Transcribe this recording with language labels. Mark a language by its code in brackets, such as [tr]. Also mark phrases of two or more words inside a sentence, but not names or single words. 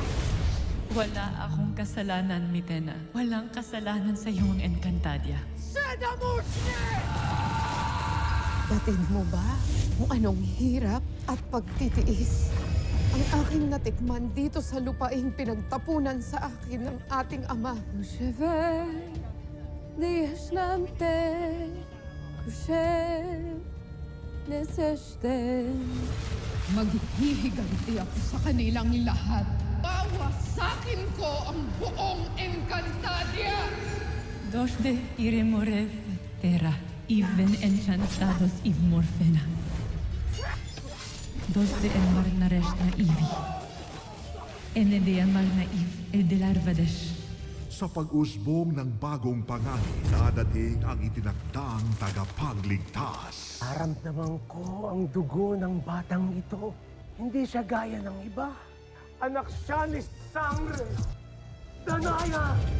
[tl] Wala akong kasalanan, Mitena. Walang kasalanan sa iyong Encantadia. Batid mo ba kung anong hirap at pagtitiis? Ang aking natikman dito sa lupaing pinagtapunan sa akin ng ating ama. Kusheve, diyaslante, kushev, neseshten. Maghihiganti ako sa kanilang lahat. Bawasakin ko ang buong Encantadia! Dos de iremorev terra, even enchantados iv morfena. Dos de enmar naresh na ivi. Ene de amar na iv el de larvadesh. Sa pag-usbong ng bagong pangalan, dadating ang itinakdang tagapagligtas. Naramdaman ko ang dugo ng batang ito. Hindi siya gaya ng iba. Anak siya ni Sangre Danaya!